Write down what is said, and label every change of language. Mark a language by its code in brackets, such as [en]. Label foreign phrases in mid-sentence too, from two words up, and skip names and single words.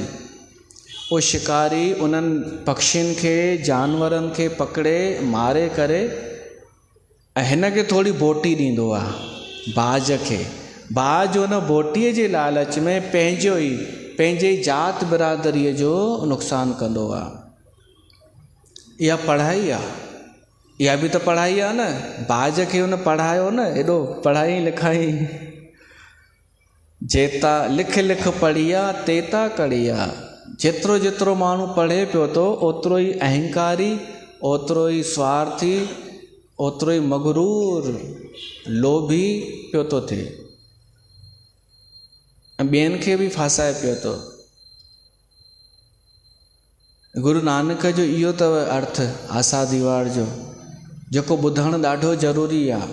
[sd] उहो शिकारी उन्हनि पक्षियुनि खे, जानवरनि खे पकड़े मारे करे ऐं हिन खे थोरी बोटी ॾींदो आहे बाज़ खे। बाज़ उन बोटीअ जे लालच में पंहिंजे जात बिरादरीअ जो नुक़सानु कंदो आहे। इहा पढ़ाई आहे, इहा बि त पढ़ाई आहे न। बाज़ खे हुन पढ़ायो न, एॾो पढ़ाई लिखाई। [pa] ਜੇਤਾ ਲਿਖ ਲਿਖ ਪੜ੍ਹਿਆ ਤੇਤਾ ਕੜ੍ਹਿਆ। [sd] जेतिरो जेतिरो माण्हू पढ़े पियो थो ओतिरो ई अहंकारी, ओतिरो ई स्वार्थी, ओतिरो ई मगरूर, लोभी पियो थो थिए ऐं ॿियनि खे बि फासाए पियो थो। गुरु नानक जो इहो अथव अर्थ आसा दीवार जो, जेको ॿुधणु ॾाढो ज़रूरी आहे।